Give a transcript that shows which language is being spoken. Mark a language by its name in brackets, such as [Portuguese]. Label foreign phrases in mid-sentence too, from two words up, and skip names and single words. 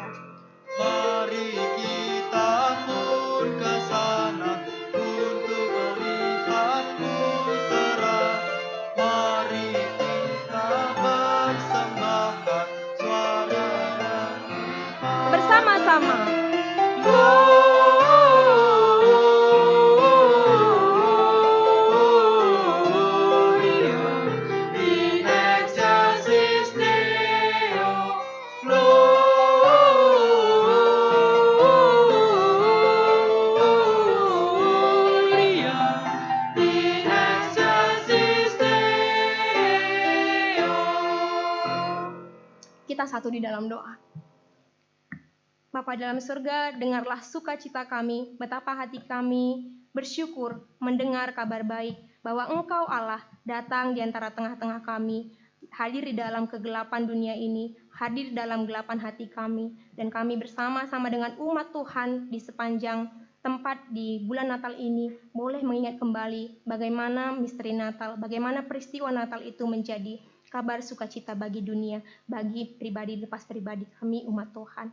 [Indonesian] Mari kita pun ke sana untuk melihat putra. Mari kita persembahkan suara dan iman. Bersama-sama. [Latin] Gloria in excelsis Deo. Gloria in excelsis Deo. [Indonesian] Kita satu di dalam doa. Bapa dalam surga, dengarlah sukacita kami, betapa hati kami bersyukur mendengar kabar baik bahwa Engkau Allah datang di antara tengah-tengah kami, hadir di dalam kegelapan dunia ini, hadir dalam gelapan hati kami, dan kami bersama-sama dengan umat Tuhan di sepanjang tempat di bulan Natal ini boleh mengingat kembali bagaimana misteri Natal, bagaimana peristiwa Natal itu menjadi kabar sukacita bagi dunia, bagi pribadi lepas pribadi kami umat Tuhan.